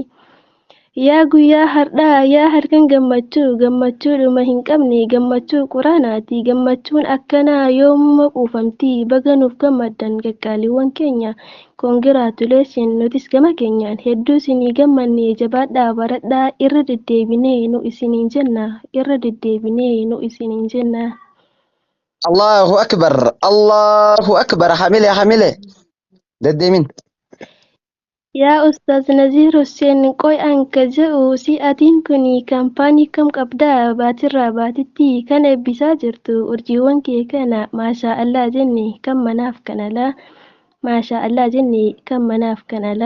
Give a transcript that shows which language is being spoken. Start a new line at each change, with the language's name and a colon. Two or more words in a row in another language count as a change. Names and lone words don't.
Oromo: Yaa guyyaa har'aa yaa halkan gammachuudhuma hin qabne gammachuu quraanaati gammachuun akkanaa yoomuma quufamtii baga nuuf gammaddan qaqqaaliiwwan keenya koongiraatuleeshin nutis gama keenyaan hedduu isinii gammanne jabaadhaa baradhaa irra deddeebinee nu isiniin jenna.
Arabic: الله أكبر حمله ددمين
Oromo: Yaa Ustaaz Naziir Hussein qoy anka je'u si'atiin kuni kaampaanii kam qabdaa baatirraa baatitti kan eebbisaa jirtu urjiiwwan kee kana
Arabic: ما شاء الله
Oromo: jenne kan manaaf kan alaa.